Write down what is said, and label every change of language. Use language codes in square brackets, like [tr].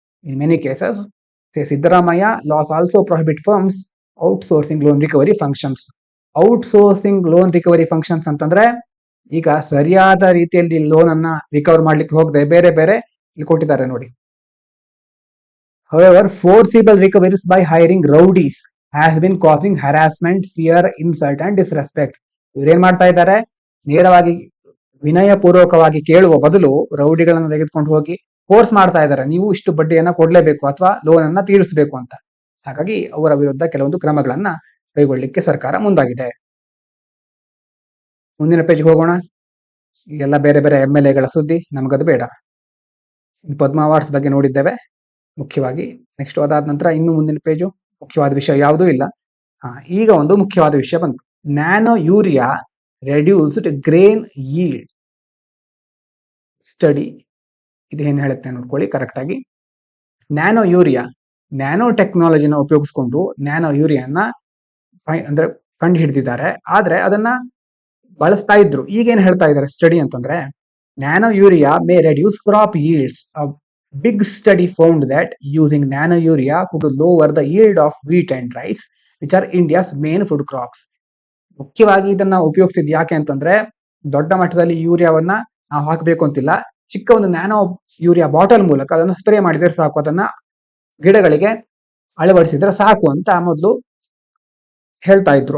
[en] In many cases Siddaramaiah laws also prohibit firms outsourcing loan recovery functions. Outsourcing loan recovery functions [kn] ಅಂತಂದ್ರೆ ಈಗ ಸರಿಯಾದ ರೀತಿಯಲ್ಲಿ loan ಅನ್ನ recover ಮಾಡ್ಲಿಕ್ಕೆ ಹೋಗದೆ ಬೇರೆ ಬೇರೆ ಇಲ್ಲಿ ಕೊಟ್ಟಿದ್ದಾರೆ ನೋಡಿ. [en] However, forcible recoveries by hiring rowdies has been causing harassment, fear, insult and disrespect. [kn] ಇವ್ರೇನ್ ಮಾಡ್ತಾ ಇದ್ದಾರೆ, ನೇರವಾಗಿ ವಿನಯ ಪೂರ್ವಕವಾಗಿ ಕೇಳುವ ಬದಲು ರೌಡಿಗಳನ್ನ ತೆಗೆದುಕೊಂಡು ಹೋಗಿ ಫೋರ್ಸ್ ಮಾಡ್ತಾ ಇದ್ದಾರೆ, ನೀವು ಇಷ್ಟು ಬಡ್ಡಿಯನ್ನ ಕೊಡ್ಲೇಬೇಕು ಅಥವಾ ಲೋನ್ ಅನ್ನ ತೀರಿಸಬೇಕು ಅಂತ. ಹಾಗಾಗಿ ಅವರ ವಿರುದ್ಧ ಕೆಲವೊಂದು ಕ್ರಮಗಳನ್ನ ಕೈಗೊಳ್ಳಲಿಕ್ಕೆ ಸರ್ಕಾರ ಮುಂದಾಗಿದೆ. ಮುಂದಿನ ಪೇಜ್ಗೆ ಹೋಗೋಣ. ಎಲ್ಲ ಬೇರೆ ಬೇರೆ MLAಗಳ ಸುದ್ದಿ, ನಮಗದು ಬೇಡ. ಪದ್ಮ ಅವಾರ್ಡ್ಸ್ ಬಗ್ಗೆ ನೋಡಿದ್ದೇವೆ ಮುಖ್ಯವಾಗಿ. ನೆಕ್ಸ್ಟ್ ಅದಾದ ನಂತರ ಇನ್ನು ಮುಂದಿನ ಪೇಜು ಮುಖ್ಯವಾದ ವಿಷಯ ಯಾವುದೂ ಇಲ್ಲ. ಈಗ ಒಂದು ಮುಖ್ಯವಾದ ವಿಷಯ ಬಂತು. [en] Nano urea reduced grain yield study. [kn] ಇದು ಏನ್ ಹೇಳುತ್ತೆ ನೋಡ್ಕೊಳ್ಳಿ ಕರೆಕ್ಟ್ ಆಗಿ. ನ್ಯಾನೋ ಯೂರಿಯಾ ನ್ಯಾನೋ ಟೆಕ್ನಾಲಜಿನ ಉಪಯೋಗಿಸ್ಕೊಂಡು ನ್ಯಾನೋ ಯೂರಿಯಾನ ಅಂದ್ರೆ ಕಂಡು ಹಿಡಿದಿದ್ದಾರೆ. ಆದ್ರೆ ಅದನ್ನ ಬಳಸ್ತಾ ಇದ್ರು. ಈಗೇನ್ ಹೇಳ್ತಾ ಇದ್ದಾರೆ ಸ್ಟಡಿ ಅಂತಂದ್ರೆ, [en] Nano urea may reduce crop yields. A big study found that using nano urea could lower the yield of wheat and rice, which are India's main food crops. [kn] ಮುಖ್ಯವಾಗಿ ಇದನ್ನ ಉಪಯೋಗಿಸಿದ್ ಯಾಕೆ ಅಂತಂದ್ರೆ, ದೊಡ್ಡ ಮಟ್ಟದಲ್ಲಿ ಯೂರಿಯಾವನ್ನ ನಾವು ಹಾಕಬೇಕು ಅಂತಿಲ್ಲ. ಚಿಕ್ಕ ಒಂದು ನ್ಯಾನೋ ಯೂರಿಯಾ ಬಾಟಲ್ ಮೂಲಕ ಅದನ್ನು ಸ್ಪ್ರೇ ಮಾಡಿದ್ರೆ ಸಾಕು, ಅದನ್ನ ಗಿಡಗಳಿಗೆ ಅಳವಡಿಸಿದ್ರೆ ಸಾಕು ಅಂತ ಮೊದಲು ಹೇಳ್ತಾ ಇದ್ರು.